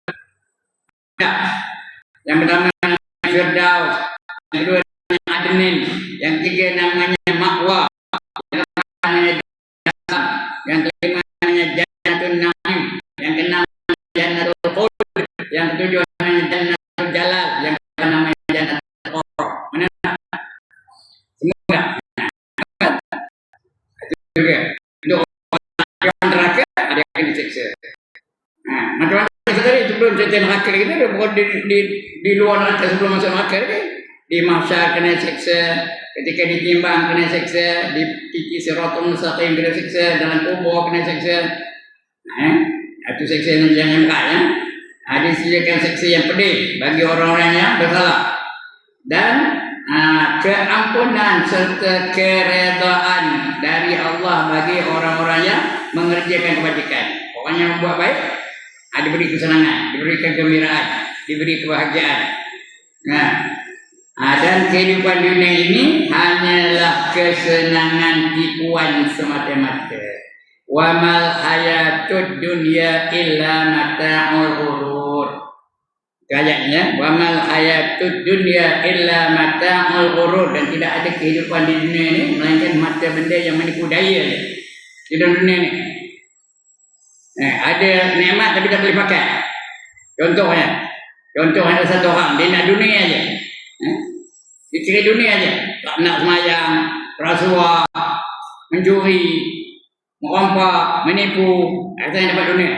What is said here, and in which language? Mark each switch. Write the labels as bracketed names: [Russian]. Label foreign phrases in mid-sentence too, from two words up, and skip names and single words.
[Malay] Yang pertama Firdaus, yang kedua Adnin, yang ketiga namanya Ma'wa, yang namanya Jannah, yang kelima namanya Jannatul Na'im, yang keenam Jannatul Khuld, yang ketujuh namanya Jannatul Jalal, yang keempat namanya Jannatul Qurra. Mana? Semua. Itu juga. Untuk orang neraka ada yang akan disiksa. Macam mana tadi sebelum cerita neraka kita di luar neraka sebelum masuk neraka ni. Di mahsyar kena seksa, ketika ditimbang kena seksa, di titi siratul mustaqim kena seksa, dalam kubur kena seksa. Itu seksa yang berat ya. Disediakan seksa yang pedih bagi orang-orang yang bersalah. Dan keampunan serta keredaan dari Allah bagi orang-orang yang mengerjakan kebajikan. Orang yang buat baik diberi kesenangan, diberi kegembiraan, diberi kebahagiaan. Nah, dan kehidupan dunia ini hanyalah kesenangan tipuan semata-mata. [Arabic] وما الحياة الدنيا إلا متاع الغرور. Ayatnya, وما الحياة الدنيا إلا متاع الغرور, [Malay] dan tidak ada kehidupan di dunia ini melainkan mata benda yang menipu daya di dalam dunia ini. Ada nikmat tapi tak boleh pakai. Contohnya ada satu orang dia nak dunia aja. Dia cari dunia aja, tak nak semayang, rasuah, mencuri, merompak, menipu, akhirnya dapat dunia.